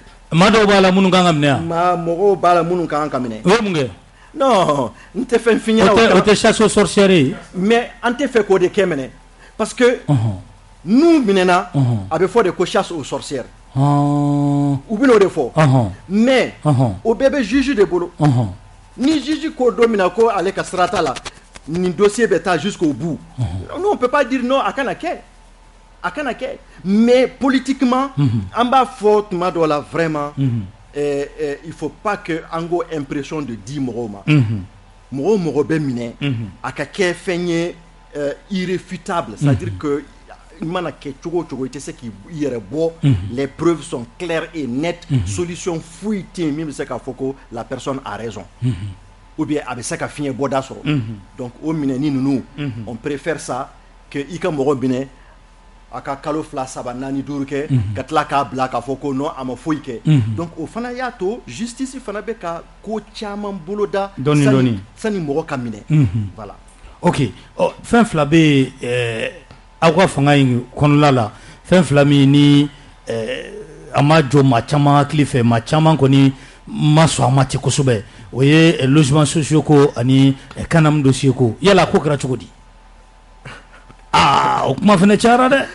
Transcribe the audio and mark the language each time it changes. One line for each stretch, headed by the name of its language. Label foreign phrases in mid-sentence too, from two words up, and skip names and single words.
Bambara: maa dɔw b'a la minnu kan ka minɛ yan mɔgɔw b'a la minnu kan ka minɛ o ye mun kɛ non n tɛ fɛn f'i ɲɛna o tɛ
French: chasse aux sorcières
Bambara: ye mais an tɛ fɛ k'o de kɛ minɛ
French: parce que
Bambara: n'u minɛna a bɛ fɔ de ko
French: chasse aux sorcières
Bambara: u bɛ n'o de fɔ mais o bɛɛ bɛ juge de bolo ni juge ko don min na ko ale ka sira t'a la nin dossier bɛ taa
French: jusqu'au bout nous on peut pas dire non
Bambara: a kana kɛ
French: mais politiquement
Bambara: an b'a fɔ tuma dɔw la
French: vraiment il faut pas que
Bambara: an k'o impression de di mɔgɔw ma mɔgɔ o mɔgɔ bɛ minɛ a ka kɛ fɛn ye irréfutable
French: c'est-à-dire que il
Bambara: mana kɛ cogo o cogo i tɛ se k'i yɛrɛ bɔ
French: les preuves sont claires et nettes
Bambara: solution foyi tɛ yen min bɛ se k'a fɔ ko
French: la personne a raison ou bien
Bambara: a bɛ se ka fiɲɛ bɔda sɔrɔ donc o minɛni ninnu
French: on préfère ça que
Bambara: i ka mɔgɔ minɛ a ka kalo 2 3 4 5 kɛ ka tila k'a bila k'a fɔ ko non a ma foyi kɛ donc o fana y'a to justice fana bɛ ka ko caman boloda sani mɔgɔ ka minɛ voilà ok fɛn fila bɛ aw ka fanga in kɔnɔna la fɛn fila min ni a ma jɔ maa caman hakili fɛ maa caman kɔni ma sɔn a ma ten kosɛbɛ o ye
French: logement sociaux
Bambara: ko ani kanam dossier ko yala ko kɛra cogo di o kuma fana cayara dɛ